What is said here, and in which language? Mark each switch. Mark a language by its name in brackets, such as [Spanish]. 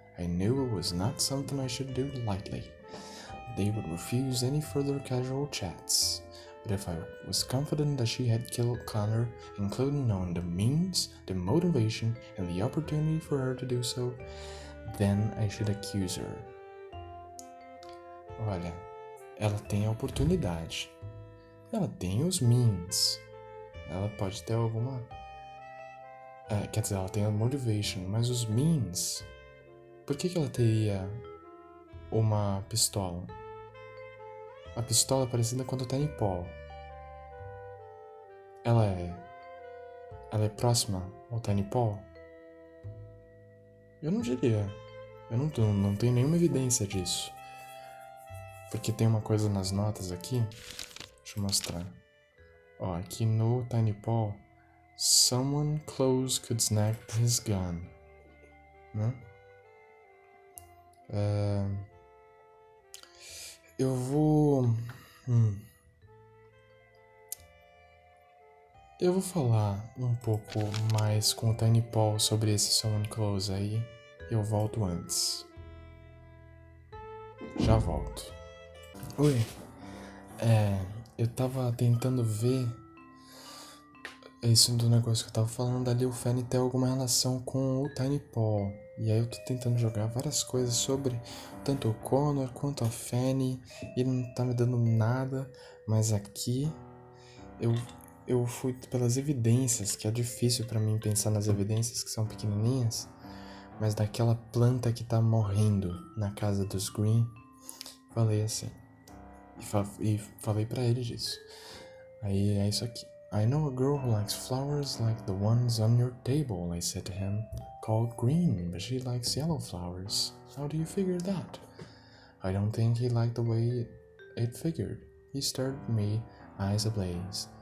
[English] I knew it was not something I should do lightly. They would refuse any further casual chats. But if I was confident that she had killed Connor, including knowing the means, the motivation, and the opportunity for her to do so, then I should accuse her. [Portuguese] Olha, ela tem a oportunidade. Ela tem os means. Ela pode ter alguma... quer dizer, ela tem a motivation, mas os means... Por que ela teria uma pistola? A pistola é parecida com a do Tiny Paul. Ela é próxima ao Tiny Paul? Eu não diria. Eu não tenho nenhuma evidência disso. Porque tem uma coisa nas notas aqui. Deixa eu mostrar. Ó, aqui no Tiny Paul, [English] someone close could snag his gun. [Portuguese] Né? Eu vou... Eu vou falar um pouco mais com o Tiny Paul sobre esse [English] someone close [Portuguese] aí. Eu volto antes. Já volto. Oi. Eu tava tentando ver isso do negócio que eu tava falando ali, o Fanny ter alguma relação com o Tiny Paul. E aí eu tô tentando jogar várias coisas sobre tanto o Connor quanto a Fanny. E ele não tá me dando nada, mas aqui eu fui pelas evidências, que é difícil pra mim pensar nas evidências que são pequenininhas, mas daquela planta que tá morrendo na casa dos Green, falei assim. E falei pra ele disso. Aí é isso aqui. [English] I know a girl who likes flowers like the ones on your table, I said to him. Called green, but she likes yellow flowers. How do you figure that? I don't think he liked the way it figured. He stared at me, eyes ablaze.